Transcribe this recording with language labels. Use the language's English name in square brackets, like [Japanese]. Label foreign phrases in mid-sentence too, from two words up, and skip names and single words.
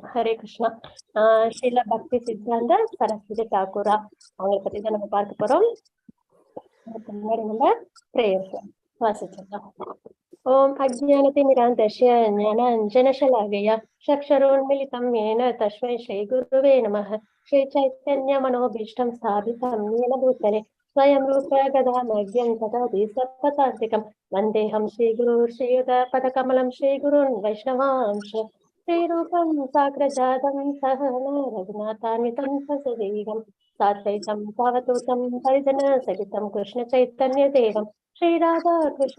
[Tamil] ஹரே கிருஷ்ணா. ஸ்ரீல பக்தி சித்தாந்த சரஸ்வதி டாக்கூரா அவங்களை பத்தி தான் நம்ம பார்க்க போறோம். அதுக்கு முன்னாடி நம்ம பிரேயர்ஸ் வாசிச்சிடலாம். [Sanskrit] ॐ अज्ञानतिमिरान्धस्य ज्ञानाञ्जनशलाकया चक्षुरुन्मीलितम् येन तस्मै श्रीगुरुवे नमः. श्रीचैतन्यमनोभीष्टं स्थापितं येन भूतले स्वयं रूप गदामह्यं ददाति सत्पदान्तिकं वन्देऽहं श्रीगुरुं श्रीयुतपदकमलं श्रीगुरुन् वैष्णवांश श्रीरूपं साग्रजातं सहना रघुनाथान्वितं ससदेवं साद्वैतं सावधूतं परिजनसहितं कृष्णचैतन्यदेवं श्री राधा कृष्ण